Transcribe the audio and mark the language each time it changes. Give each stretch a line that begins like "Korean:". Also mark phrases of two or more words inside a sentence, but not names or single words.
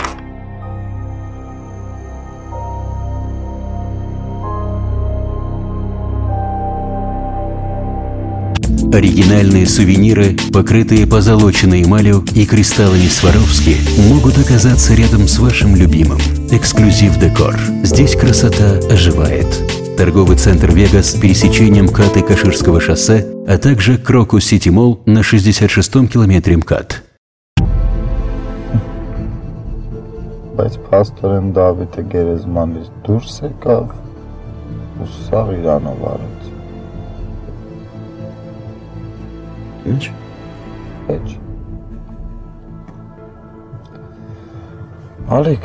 Russian: Оригинальные сувениры, покрытые позолоченной эмалью и кристаллами Сваровски, могут оказаться рядом с вашим любимым. Эксклюзив Декор. Здесь красота оживает. Торговый центр «Вегас» с пересечением МКАД и Каширского шоссе, а также Крокус Сити Молл на 66-м километре МКАД.
Armenian: Բայց փաստորեն Դավիթը գերեզմանից դուրս եկավ ու սաղ Իրանով արեց։ Ինչ? Ինչ։ Ալիք,